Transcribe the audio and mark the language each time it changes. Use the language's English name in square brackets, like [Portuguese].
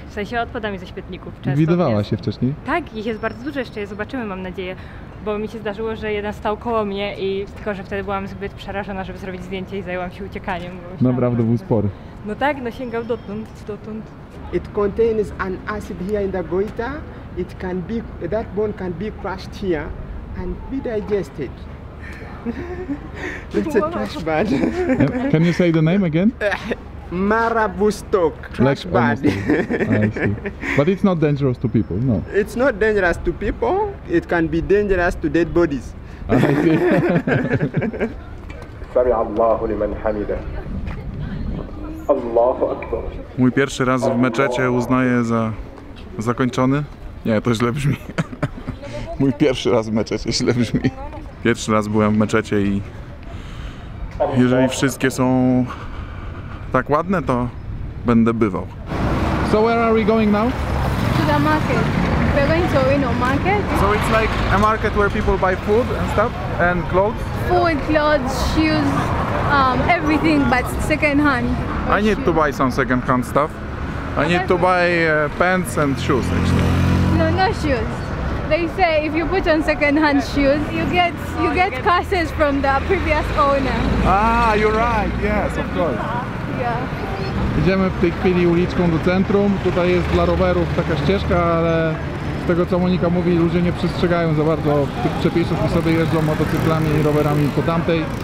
[Polish] W sensie odpadami ze śmietników. Często Widywała jest. się wcześniej? Tak, ich jest bardzo dużo, jeszcze je zobaczymy, mam nadzieję. Bo mi się zdarzyło, że jeden stał koło mnie i tylko, że wtedy byłam zbyt przerażona, żeby zrobić zdjęcie i zajęłam się uciekaniem. Bo myślałam, Naprawdę był spory. No tak, no sięgał dotąd. [English] It contains an acid here in the goiter. It can be, that bone can be crushed here and be digested. It's a trash bag. Can you say the name again? Marabustok trash bag. almost. I see. But it's not dangerous to people, no. It's not dangerous to people. It can be dangerous to dead bodies. I see. [Arabic] سمع الله لمن حمده الله أكبر. [Polish] Mój pierwszy raz w meczecie uznaję za zakończony. Nie, to źle brzmi. Mój pierwszy raz w meczecie źle brzmi. Pierwszy raz byłem w meczecie i jeżeli wszystkie są tak ładne, to będę bywał. [English] So where are we going now? To the market. We're going to Owino market. So it's like a market where people buy food and stuff and clothes. Food, clothes, shoes, everything but second hand. I need to buy some second-hand stuff. I need to buy pants and shoes actually. No shoes. They say if you put on second hand shoes, you get curses from the previous owner. Ah, you're right. Yes, of course. Yeah. [Polish] Idziemy w tej chwili uliczką do centrum. Tutaj jest dla rowerów taka ścieżka, ale z tego co Monika mówi, ludzie nie przestrzegają za bardzo tych przepisów i sobie jeżdżą motocyklami i rowerami po tamtej.